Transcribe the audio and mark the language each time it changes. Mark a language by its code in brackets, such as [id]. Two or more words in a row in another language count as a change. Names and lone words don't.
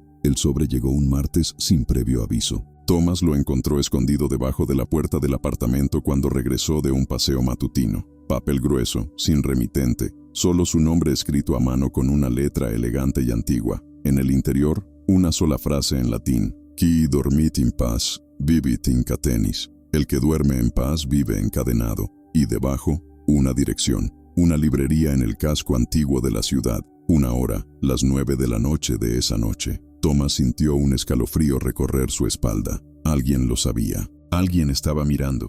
[es] El sobre llegó un martes sin previo aviso. Thomas lo encontró escondido debajo de la puerta del apartamento cuando regresó de un paseo matutino. Papel grueso, sin remitente, solo su nombre escrito a mano con una letra elegante y antigua. En el interior, una sola frase en latín: [la] Qui dormit in paz, vivit in catenis. [es] El que duerme en paz vive encadenado. Y debajo, una dirección, una librería en el casco antiguo de la ciudad. Una hora, las 9 de la noche de esa noche. Thomas sintió un escalofrío recorrer su espalda. Alguien lo sabía. Alguien estaba mirando.